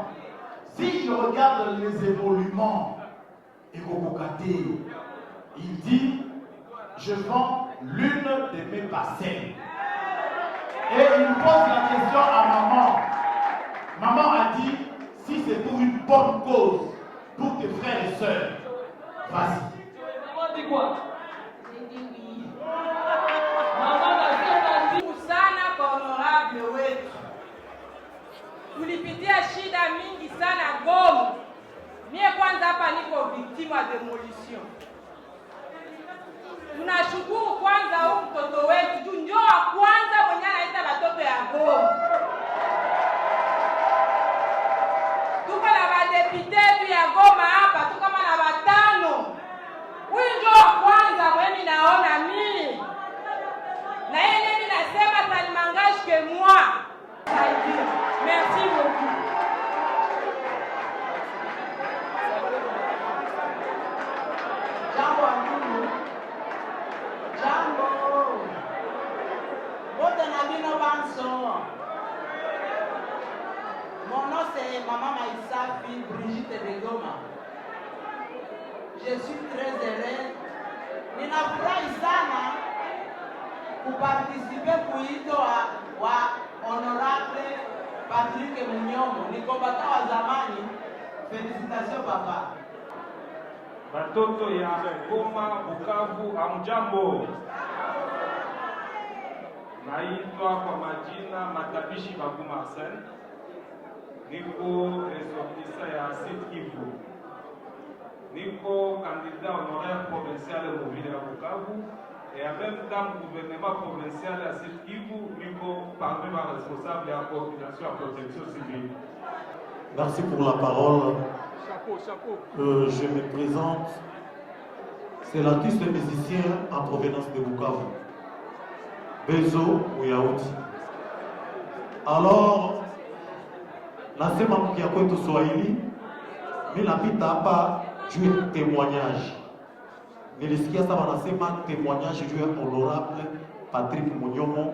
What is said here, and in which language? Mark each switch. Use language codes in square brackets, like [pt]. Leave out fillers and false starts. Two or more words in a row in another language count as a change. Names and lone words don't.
[fr] Si je regarde les évoluements et il dit, je vends l'une de mes parcelles. Et il pose la question. c'est pour une bonne cause, pour tes frères et sœurs. Vas-y. Maman dit quoi? J'ai dit oui. [sw] Maman nasema ndi Sana kwa honorable wetu. Tulipitia shida mingi sana Goma. Mie kwanza hapa niko victime ya demolition. Tunashukuru kwanza huyu mtoto wetu juu ndio wa kwanza mwenye anaita watoto ya Goma. Tuko na badepite tu ya Goma hapa, tuko kama na watano. Huyu ndio wa kwanza mwenye naona mimi. Na yeye mimi nasema [fr] ça ne m'engage que moi. Merci beaucoup. [sw] Jambo ndugu. [ln] Jambo. Bote na bino banso. [fr] Mon nom c'est Maman Maïssa, fille Brigitte de Goma. Je suis très heureuse. [sw] Ninafurahi sana kuparticipe kuito wa honorable Patrick Munyomo. Niko bata wa zamani. Félicitations papa. Batoto ya Goma, Bukavu, amjambo. Naitwa kwa majina Matabishi Baguma Arsène. Niko ressortissant ya Sud Kivu. [fr] Niko candidat honoraire provincial au ville de Bukavu et en même temps gouvernement provincial à Sud Kivu. Niko parmi les responsables de la coordination à protection civile. Merci pour la parole. Chapeau. Je me présente. C'est l'artiste musicien en provenance de Bukavu. Bezo Uyauti. [sw] Alors, nasema mkia kwetu Swahili, mimi napita hapa juu ya témoignage. Nilisikia sasa wanasema témoignage juu ya honorable Patrick Munyomo.